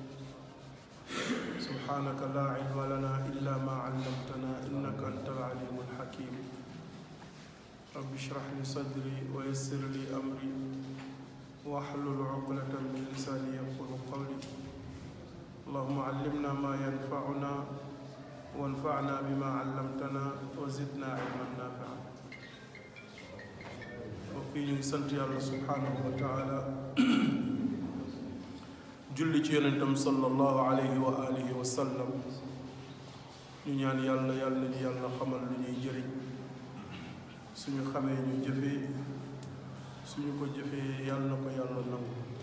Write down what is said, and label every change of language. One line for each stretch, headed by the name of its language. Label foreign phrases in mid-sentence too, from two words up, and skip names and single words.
Arabic: سبحانك لا علم لنا إلا ما علمتنا إنك أنت العليم الحكيم رب اشرح لي صدري ويسر لي أمري واحلل عقدة من لساني يفقهوا قولي اللهم علمنا ما ينفعنا وانفعنا بما علمتنا وزدنا علما نافعا
Wolof: وفي ñu sant yàlla
Arabic: سبحانه وتعالى
Wolof: julli ci yonentam
Arabic: صلى الله عليه وعلى آله وسلم
Wolof: ñu ñaan yàlla yàlla ñu yàlla xamal lu ñuy jëriñ suñu xamee ñu jëfee suñu ko jëfee yàlla na ko yàlla nangu